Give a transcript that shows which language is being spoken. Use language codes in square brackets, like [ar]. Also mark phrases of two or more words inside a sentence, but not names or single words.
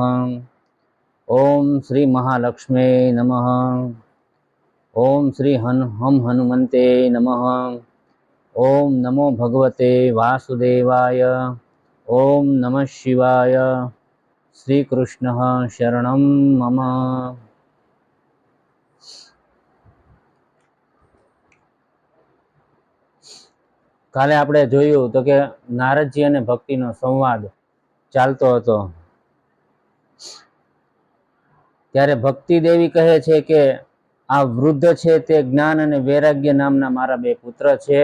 [sa] ओम श्री महालक्ष्मी नमः। ओम श्री हम हनुमते नमः। ओम नमो भगवते वासुदेवाय। ओम नमः शिवाय। श्री कृष्ण शरणं मम। [gu] કાલે આપણે જોયું તો કે નારદજી અને ભક્તિનો સંવાદ ચાલતો હતો ત્યારે ભક્તિ દેવી કહે છે કે આ વૃદ્ધ છે તે જ્ઞાન અને વૈરાગ્ય નામના મારા બે પુત્ર છે.